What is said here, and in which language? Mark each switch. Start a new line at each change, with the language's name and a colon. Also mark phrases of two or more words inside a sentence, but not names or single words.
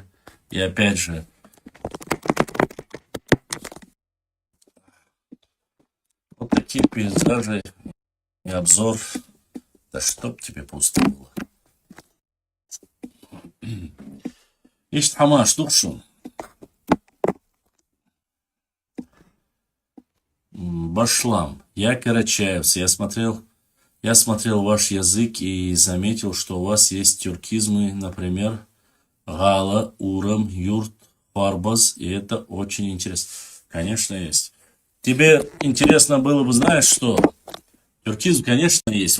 Russian: И опять же, вот такие пейзажи и обзор. Да чтоб тебе пусто было. Ишь,
Karachay-Balkar: Хамаш, душун. Башлам.
Russian: Я карачаевец. Я смотрел ваш язык и заметил, что у вас есть тюркизмы, например, Гала, Урам, Юрт, Фарбаз, и это очень интересно. Конечно, есть. Тебе интересно было бы, знаешь, что тюркизм, конечно, есть.